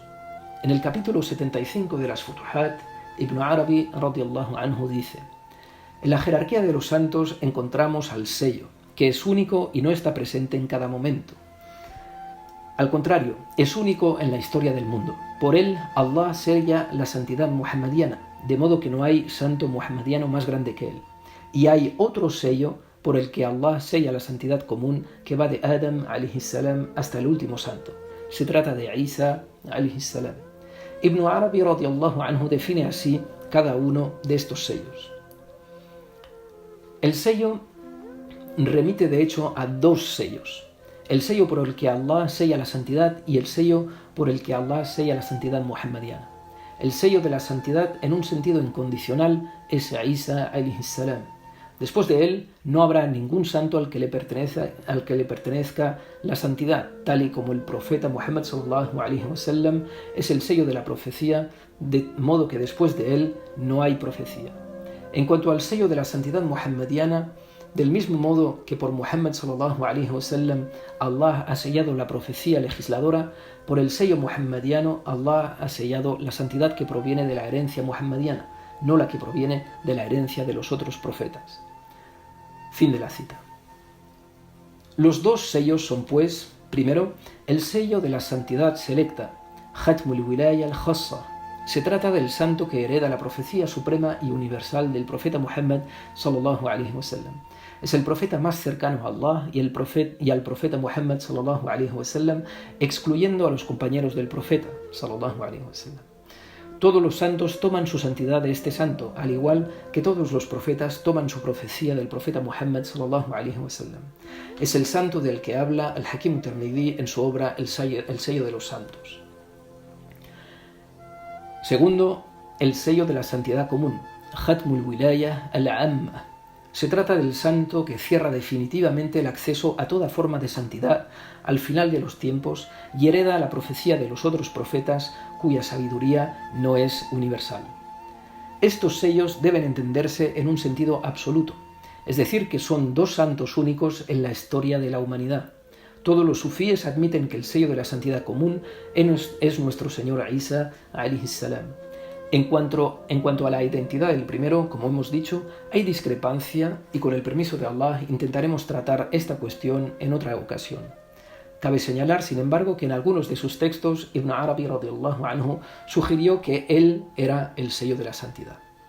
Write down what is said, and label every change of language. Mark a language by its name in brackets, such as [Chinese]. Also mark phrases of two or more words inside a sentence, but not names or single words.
[Spanish] En el capítulo 75 de las Futuhat, Ibn Arabi [Arabic] رضي الله عنه [Spanish] dice: en la jerarquía de los santos encontramos al sello, que es único y no está presente en cada momento. Al contrario, es único en la historia del mundo. Por él, Allah sella la santidad muhammadiana, de modo que no hay santo muhammadiano más grande que él. Y hay otro sello por el que Allah sella la santidad común que va de Adam [Arabic] عليه السلام [Spanish] hasta el último santo. Se trata de Isa [Arabic] عليه السلام. [Spanish] Ibn Arabi [Arabic] رضي الله عنه [Spanish] define así cada uno de estos sellos. El sello remite de hecho a dos sellos: el sello por el que Allah sella la santidad y el sello por el que Allah sella la santidad muhammadiana. El sello de la santidad en un sentido incondicional es Isa [Arabic] عليه السلام. [Spanish] Después de él no habrá ningún santo al que le pertenezca la santidad, tal y como el profeta Muhammad [Arabic] صلى الله عليه وسلم [Spanish] es el sello de la profecía, de modo que después de él no hay profecía. En cuanto al sello de la santidad muhammadiana, del mismo modo que por Muhammad [Arabic] صلى الله عليه وسلم [Spanish] Allah ha sellado la profecía legisladora, por el sello muhammadiano Allah ha sellado la santidad que proviene de la herencia muhammadiana, no la que proviene de la herencia de los otros profetas. Fin de la cita. Los dos sellos son, pues, primero, el sello de la santidad selecta, [Arabic] ختم الولاية الخاصة. [Spanish] Se trata del santo que hereda la profecía suprema y universal del profeta Muhammad [Arabic] صلى الله عليه وسلم. [Spanish] Es el profeta más cercano a Allah y al profeta Muhammad [Arabic] صلى الله عليه وسلم, [Spanish] excluyendo a los compañeros del profeta [Arabic] صلى الله عليه وسلم. [Spanish] Todos los santos toman su santidad de este santo, al igual que todos los profetas toman su profecía del profeta Muhammad [Arabic] صلى الله عليه وسلم. [Spanish] Es el santo del que habla el Hakim Tirmidhi en su obra El sello de los santos. Segundo, el sello de la santidad común, [Arabic] ختم الولاية العامة. [Spanish] Se trata del santo que cierra definitivamente el acceso a toda forma de santidad al final de los tiempos y hereda la profecía de los otros profetas cuya sabiduría no es universal. Estos sellos deben entenderse en un sentido absoluto, es decir, que son dos santos únicos en la historia de la humanidad. Todos los sufíes admiten que el sello de la santidad común es nuestro Señor Isa [Arabic] عليه السلام. [Spanish] En cuanto a la identidad del primero, como hemos dicho, hay discrepancia y con el permiso de Allah intentaremos tratar esta cuestión en otra ocasión. Cabe señalar, sin embargo, que en algunos de sus textos Ibn Arabi [Arabic] رضي الله عنه [Spanish] sugirió que él era el sello de la santidad.